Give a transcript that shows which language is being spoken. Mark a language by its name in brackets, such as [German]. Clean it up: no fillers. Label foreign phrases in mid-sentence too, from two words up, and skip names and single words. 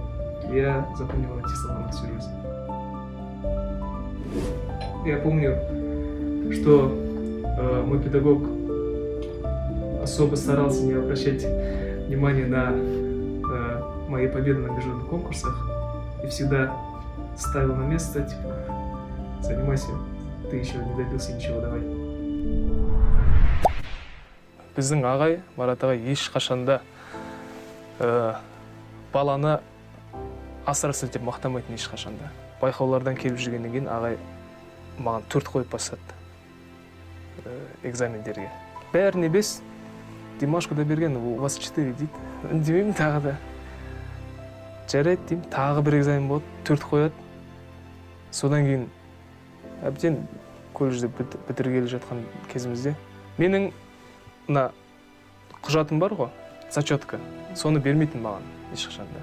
[Russian] Я запомнил эти слова на всю жизнь. Я помню, что мой педагог особо старался не обращать внимания на мои победы на международных конкурсах и всегда ставил на место, типа, занимайся, ты еще не добился ничего, давай. [Kazakh] Біздің ағай, Марат ағай, ешқашанда баланы асыра сілтеп мақтамайтын ешқашанда. Байқаулардан келіп жүргеннен кейін ағай маған 4 қойып бастады экзамендерге. Бәріне 5, Димашқа да берген, [Russian] у вас 4 дейді. [Kazakh] Үндемеймін тағы да. Жарайды деймін, тағы бір экзамен болады, 4 қояды. Содан кейін әбден колледжді бітіргелі жатқан кезімізде менің мына құжатым бар ғой, зачетка, соны бермейтін маған ешқашанда.